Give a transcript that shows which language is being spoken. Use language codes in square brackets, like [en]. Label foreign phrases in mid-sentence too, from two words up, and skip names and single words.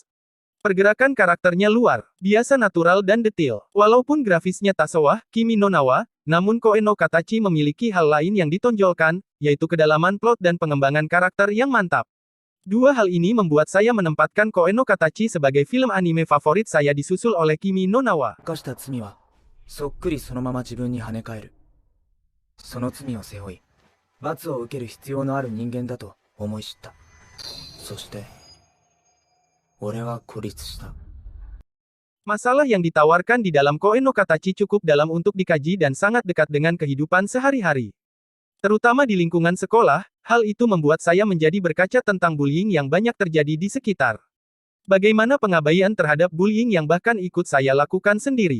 [id] Pergerakan karakternya luar biasa natural dan detail. Walaupun grafisnya tak sewah Kimi no Na wa, namun Koe no Katachi memiliki hal lain yang ditonjolkan, yaitu kedalaman plot dan pengembangan karakter yang mantap. Dua hal ini membuat saya menempatkan Koe no Katachi sebagai film anime favorit saya, disusul oleh Kimi no Na wa. [ja] 犯した罪はそっくりそのまま自分に跳ね返る。その罪を背負い、罰を受ける必要のある人間だと思い知った。そして、俺は孤立した。 [id] Masalah yang ditawarkan di dalam Koe no Katachi cukup dalam untuk dikaji dan sangat dekat dengan kehidupan sehari-hari. Terutama di lingkungan sekolah, hal itu membuat saya menjadi berkaca tentang bullying yang banyak terjadi di sekitar. Bagaimana pengabaian terhadap bullying yang bahkan ikut saya lakukan sendiri.